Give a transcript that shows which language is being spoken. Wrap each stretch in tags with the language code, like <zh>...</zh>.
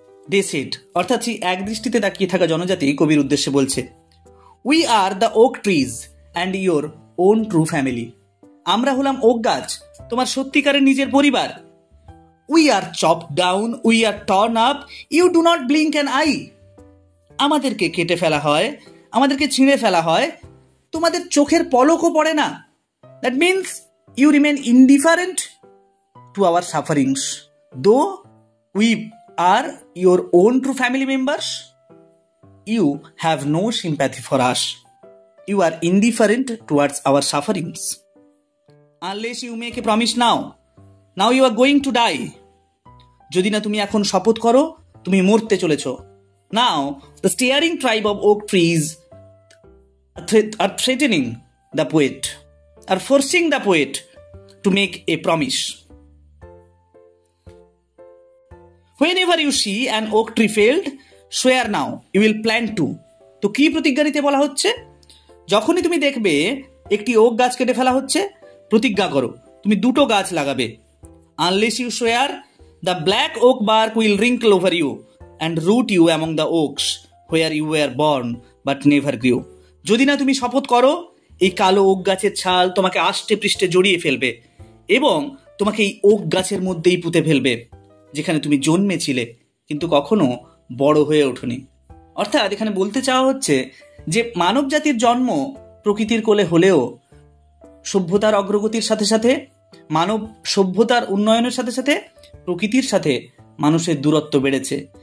<en>they said,</en> <bn>অর্থাৎ সেই এক দৃষ্টিতে তাকিয়ে থাকা জনজাতি কবির উদ্দেশ্যে বলছে,</bn> <en>We are the oak trees and your own true family.</en> <bn>আমরা হলাম ওক গাছ, তোমার সত্যিকারের নিজের পরিবার।</bn> <en>We are chop down, we are torn up, you do not blink an eye.</en> <bn>আমাদেরকে কেটে ফেলা হয়, আমাদেরকে ছিঁড়ে ফেলা হয়, তোমাদের চোখের পলকও পড়ে না।</bn> <en>That means you remain indifferent to our sufferings, though we are your own true family members. You have no sympathy for us. You are indifferent towards our sufferings. Unless you make a promise now. Now you are going to die.</en> <bn>যদি না তুমি এখন শপথ করো, তুমি মরতে চলেছো।</bn> <en>Now the steering tribe of oak trees are threatening the poet, are forcing the poet to make a promise. Whenever you see an oak tree failed, swear now you will plant two.</en> <bn>তো কি প্রতিজ্ঞা নিতে বলা হচ্ছে? যখনই তুমি দেখবে একটি ওক গাছ কেটে ফেলা হচ্ছে, প্রতিজ্ঞা করো তুমি দুটো গাছ লাগাবে।</bn> <en>Unless you swear, the black oak bark will wrinkle over you and root you among the oaks where you were born but never grew.</en> <bn>যদি না তুমি শপথ করো, এই কালো ওক গাছের ছাল তোমাকে আষ্টে পৃষ্ঠে জড়িয়ে ফেলবে এবং তোমাকে এই ওক গাছের মধ্যেই পুঁতে ফেলবে যেখানে তুমি জন্মেছিলে কিন্তু কখনো বড় হয়ে ওঠোনি। অর্থাৎ এখানে বলতে চাওয়া হচ্ছে যে মানব জাতির জন্ম প্রকৃতির কোলে হলেও সভ্যতার অগ্রগতির সাথে সাথে, মানব সভ্যতার উন্নয়নের সাথে সাথে প্রকৃতির সাথে মানুষের দূরত্ব বেড়েছে।</bn>